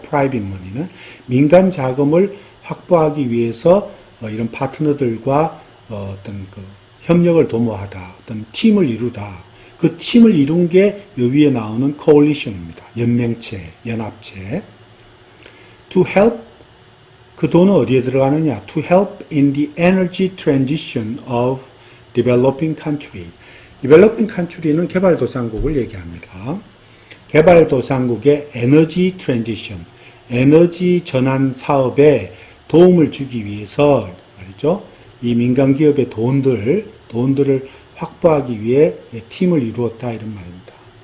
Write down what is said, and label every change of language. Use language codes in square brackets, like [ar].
[en] private money [ko] 는 민간 자금을 확보하기 위해서 이런 파트너들과 어떤 협력을 도모하다, 어떤 팀을 이루다. 그 팀을 이룬 게 요 위에 나오는 coalition입니다. 연맹체, 연합체. [en] To help, [ko] 그 돈은 어디에 들어가느냐? [en] To help in the energy transition of developing country. [ko] developing country는 개발도상국을 얘기합니다. 개발도상국의 에너지 트랜지션, 에너지 전환 사업에 도움을 주기 위해서 말이죠. 이 민간 기업의 돈들을 확보하기 위해 팀을 이루었다 이런 말입니다.